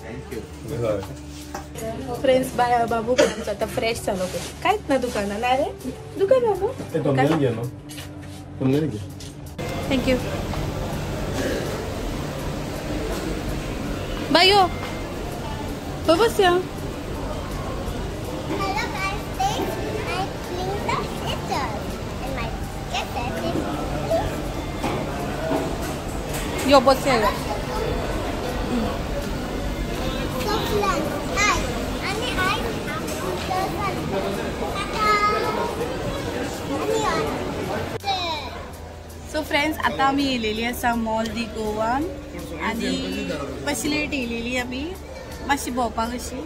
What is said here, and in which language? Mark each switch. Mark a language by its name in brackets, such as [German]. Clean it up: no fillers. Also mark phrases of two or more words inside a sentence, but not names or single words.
[English] थँक्यू. [Konkani] फ्रेंड्स बाबू आमचो आतां फ्रेश जालो. कांयच ना दुकानान. ना रे दुकान बाबू घे न्हू तुमगेर घे. थँक्यू. बायो बस या. [English] Hello guys, today I cleaned the stitches and my sketches [Konkani] यो बस या. [English] so fun. [Konkani] सो फ्रेंड्स, आता आम्ही येयलेली आसा मॉल दी गोवान. आणि मातशी लेट येयलेली आमी मातशी भोंवपाक अशी.